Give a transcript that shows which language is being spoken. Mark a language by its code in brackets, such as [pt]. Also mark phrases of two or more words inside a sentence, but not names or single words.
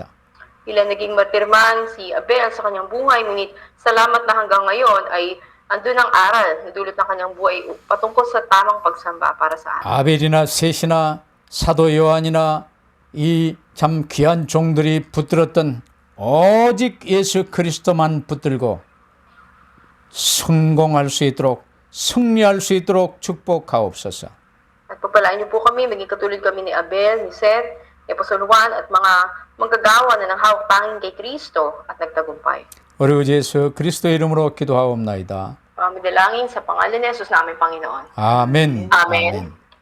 [tl] Ilan naging martirman si Abel sa kanyang buhay, ngunit salamat na hanggang ngayon ay andun ang aral na dulot ng kanyang buhay patungkol sa tamang pagsamba para sa atin. [ko] 아벨이나 셋이나 사도 요한이나 이 참 귀한 종들이 붙들었던 오직 예수 그리스도만 붙들고 성공할 수 있도록 승리할 수 있도록 축복하옵소서. [tl] At pagpalain niyo po kami, maging katulad kami ni Abel, ni Seth, ni Apostol Juan, at mga manggagawa na ng hawak tanging kay Kristo at nagtagumpay. [ko] 우리 구 예수 그리스도 이름으로 기도하옵나이다. [tl] Dalangin sa pangalan ni Jesus namin, Panginoon. [ko] 아멘. [tl] Amen.